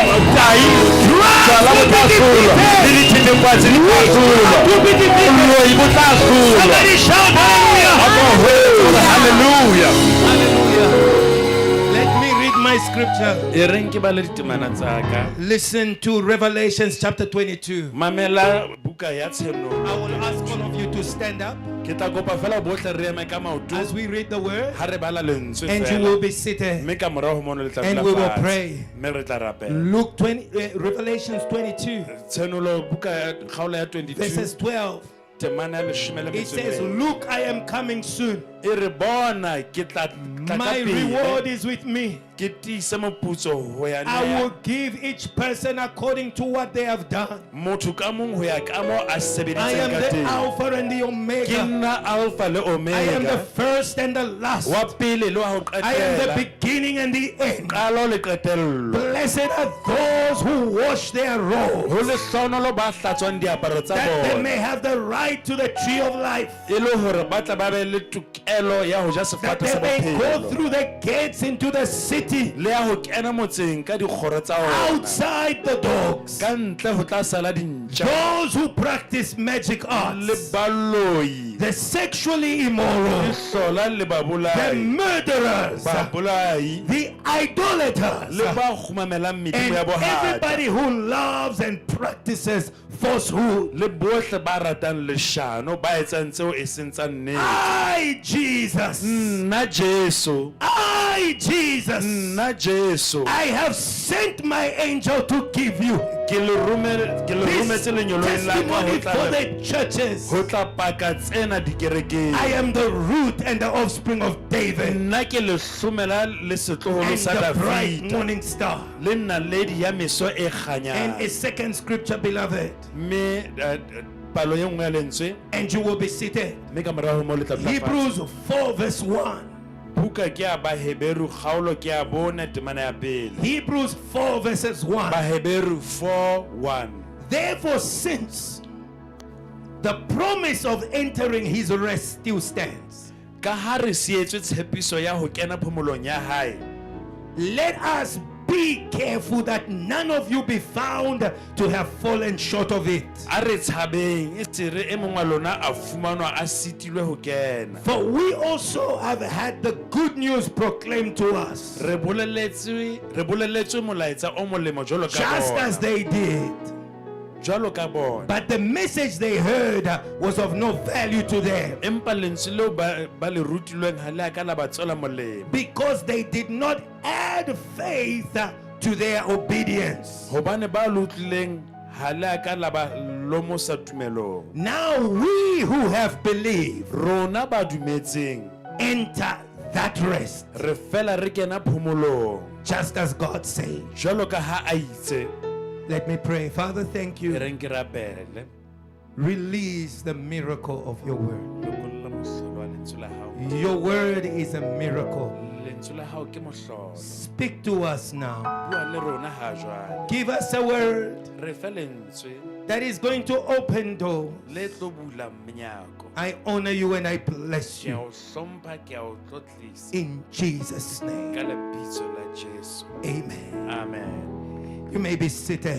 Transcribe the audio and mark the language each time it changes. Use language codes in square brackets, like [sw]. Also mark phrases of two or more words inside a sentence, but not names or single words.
[en] Drugs will be defeated. Will be defeated. Somebody shout hallelujah. Hallelujah. Hallelujah. Let me read my scripture. Listen to Revelations chapter 22. [st] Mamela buka ya tsheno. [en] I will ask all of you to stand up [st] Ke tla kopa fela bohle re eme ka maoto. [en] as we read the word, [st] Ha re bala lentswe [en] and you [st] fela. [en] will be seated. [st] Mme ka morao ho mono le tla [en] And [st] dula [en] we will [st] fatshe. [en] pray. [st] Mme re tla rapela. [en] Luke 20, Revelations 22, [st] Tshenolo buka ya kgaolo ya 22. [en] verses 12. [st] Temana ya leshome le [en] It [st] metso e [en] says, [st] mebedi. [en] look, I am coming soon. [st] E re bona ke tla ka [en] My [st] pele. [en] reward is with me. [st] Ke tiise moputso ho ya [en] I will [st] nea. [en] give each person according to what they have done. [st] Motho ka mong ho ya ka moo a [en] I am [st] sebeditseng ka [en] the [st] teng. [en] Alpha and the [st] Ke [en] Omega. [st] nna Alpha le I am the Omega. [en] first and the last. [st] Wa pele le wa ho [en] I am the [st] qetela. [en] beginning and the end. [st] Qalo le qetello. [en] Blessed are those who wash their robes, [st] Ho le hlonolo ba hlatswang diaparo tsa [en] that they [st] bona. [en] may have the right to the tree of life, [st] E le hore ba tla ba be le tokelo ya ho ja [en] that [st] sefate sa [en] they may go [st] bophelo. [en] through the gates into the city, [st] Le ya ho kena motseng ka dikgoro tsa ona. [en] outside the dogs, [st] Ka ntle ho tla sala dintja. [en] those who practice magic [st] Le [en] arts, [st] baloi. [en] the sexually immoral, [st] Hlola le [en] the [st] babolai. [en] murderers, [st] Babolai. [en] the idolaters, [st] Le ba kgumamelang medimo [en] and [st] ya bohata. [en] everybody who loves and practices falsehood. [st] Le bohle ba ratang leshano ba etsang tseo e seng tsa nnete. [en] I, Jesus, [st] Nna Jesu. [en] I, Jesus, [st] Nna Jesu. [en] I have sent my angel to give you [st] Ke le rometse [en] this [st] lenyolong la ka [en] testimony [st] ho tla [en] for the churches. [st] ho tla paka tsena dikerekeng. [en] I am the root and the offspring of David [st] Nna ke lehlomela le setloholo [en] and [st] sa [en] the bright [st] Dafita. [en] morning star. [st] Le naledi ya meso e [en] And [st] kganyang. [en] a second scripture, beloved, [st] Mme palo e nngwe ya lentswe [en] and you will be seated. [st] mme ka morao ho moo le tla dula fatshe. [en] Hebrews 4 verse 1. [st] Buka ke ya Baheberu kgaolo ke ya bone temana ya pele. [en] Hebrews 4 verses 1. [st] Baheberu 4:1. [en] Therefore, since the promise of entering his rest still stands, [st] Ka ha re sietswe tshepiso ya ho kena phomolong ya hae. [en] let us be careful that none of you be found to have fallen short of it. [st] A re tshabeng e se re e mong wa lona a fumanwa a sitilwe ho kena. [en] For we also have had the good news proclaimed to us, [st] Re boleletswe molaetsa o molemo jwalo ka [en] just as [st] bona. [en] they did. [st] Jwalo ka bona. [en] But the message they heard was of no value to them, [st] Empa lentswe leo ba le rutilweng ha le a ka la ba tswela molemo. [en] because they did not add faith to their obedience. [st] Hobane ba le utlwileng ha le a ka la ba selomo sa tumelo. [en] Now we who have believed [st] Rona ba dumetseng [en] enter that rest, [st] re fela re kena phomolong [en] just as God said. [st] jwalo ka ha a itse. [en] Let me pray. Father, thank [st] Ke [en] you. [st] reng ke rapele [en] Release the miracle of your word. [st] lokolla mohlolo wa lentswe la hao. [en] Your word is a miracle. [st] Lentswe la hao ke mohlolo. [en] Speak to us now. [st] Bua le rona ha jwale. [en] Give us a word [st] Re fe lentswe [en] that is going to open doors. [st] le tlo bula menyako. [en] I honor you and I bless [st] Ke a [en] you [st] o hlompha, ke a o tlotlisa [en] in Jesus' [st] ka [en] name. [st] lebitso la Jesu. [en] Amen. Amen. You may be seated.